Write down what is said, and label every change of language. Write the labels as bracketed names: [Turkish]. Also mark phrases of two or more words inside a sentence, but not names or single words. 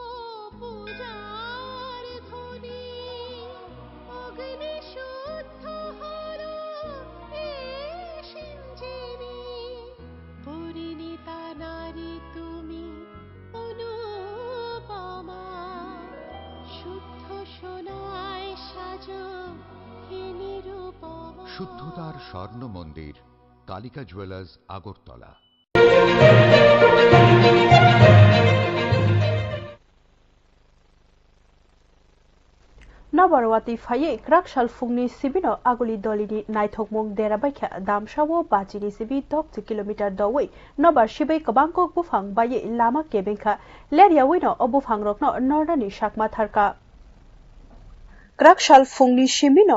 [Bangla] পূজার ধ্বনি, অগ্নি শুদ্ধ হলো সিঞ্জিনি, পরিণীতা নারী তুমি অনুপমা, শুদ্ধ সোনায় সাজো হে নিরুপমা। শুদ্ধতার স্বর্ণ মন্দির, কালিকা জুয়েলার্স, আগরতলা। [Kok Borok] नबारवाती फाये क्राकशाल फुंगनी सिबिनो आगुली दलिनी नाइथोकमुंग देराबाइखा दामसावो बाजिनि सिबि 10 किलोमीटर दवै नबार सिबै कबांको बुफां बाये लामा केबेंखा लेरियावैनो अबुफां रकनो नर्दानि साकमा थारका क्राकशाल फुंगनी सिबिनो